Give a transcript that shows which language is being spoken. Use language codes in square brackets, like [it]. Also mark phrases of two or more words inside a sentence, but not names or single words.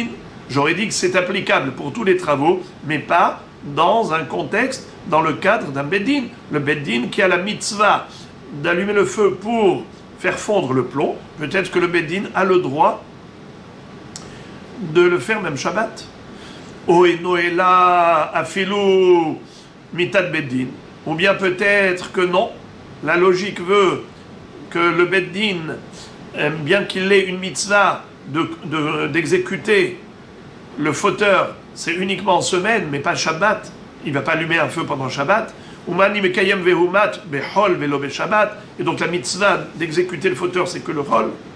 [fr] J'aurais dit que c'est applicable pour tous les travaux, mais pas dans un contexte, dans le cadre d'un Beddin. Le Beddin qui a la mitzvah d'allumer le feu pour faire fondre le plomb, peut-être que le Beddin a le droit de le faire même Shabbat. Oenoela afilou mitat Beddin. Ou bien peut-être que non. La logique veut que le Beddin, bien qu'il ait une mitzvah d'exécuter le fauteur, c'est uniquement en semaine, mais pas Shabbat. Il ne va pas allumer un feu pendant Shabbat. Et donc la mitzvah d'exécuter le fauteur, c'est que le rôle.